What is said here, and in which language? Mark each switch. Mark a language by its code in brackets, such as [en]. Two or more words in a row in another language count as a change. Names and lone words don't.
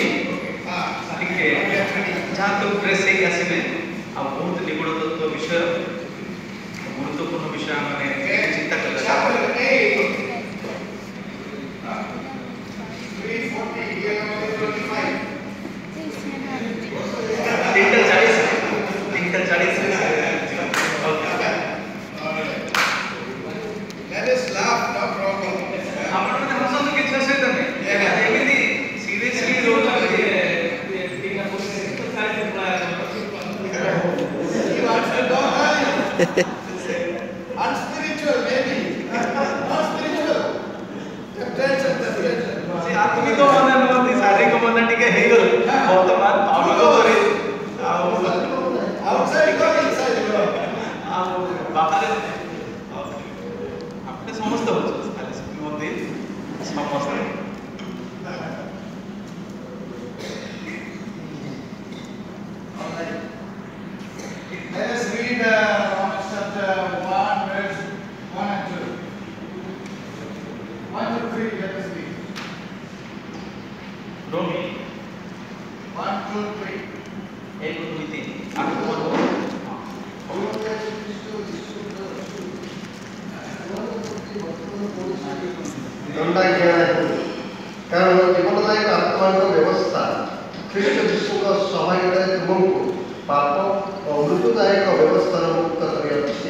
[or] ଟିକେ ଯାହାକୁ ପ୍ରେସ୍ ହେଇକି ଆସିବେ। ଆଉ ବହୁତ ନିଗୁଡ଼ ତତ୍ତ୍ୱ ବିଷୟ, ଗୁରୁତ୍ୱପୂର୍ଣ୍ଣ ବିଷୟ ଆମେ ଚିନ୍ତା କରିବା। [en] Chapter 8, 3:40, 11:25. 3:40 Let us laugh, no problem. [or] ଆପଣମାନେ ହସନ୍ତୁ, କିଛି ଅସୁବିଧା ନାହିଁ। ଏମିତି ସିରିୟସଲି ରହୁଛନ୍ତି। [en] Unspiritual, maybe. Not spiritual. Temptation. [or] ସେ ଆତ୍ମିକ ମନେ ନୁହନ୍ତି, ଶାରୀରିକ ମନେ ଟିକେ ହେଇଗଲେ ବର୍ତ୍ତମାନ ପାଉଲଙ୍କ ପରେ ଆଉ [en] Outside God, inside God. [or] ଆଉ ବାହାରେ આપણે ସମସ୍ତେ ଅଛୁ ମଧ୍ୟ ସମସ୍ତେ। [en] All right. Let us read Romans chapter 1, verse 1 and 2. 1 to 3, let us read. [or] ରୋମୀ 1, 2, 3. 1-2-3 8 ପର୍ବ। ଦଣ୍ଡାଜ୍ଞା ନାହିଁ, କାରଣ ଜୀବନଦାୟକ ଆତ୍ମାଙ୍କ ବ୍ୟବସ୍ଥା ଖ୍ରୀଷ୍ଟ ଯୀଶୁଙ୍କ ସହାୟତାରେ ତୁମକୁ ପାପ ଓ ମୃତ୍ୟୁଦାୟକ ବ୍ୟବସ୍ଥାରୁ ମୁକ୍ତ କରିଅଛି।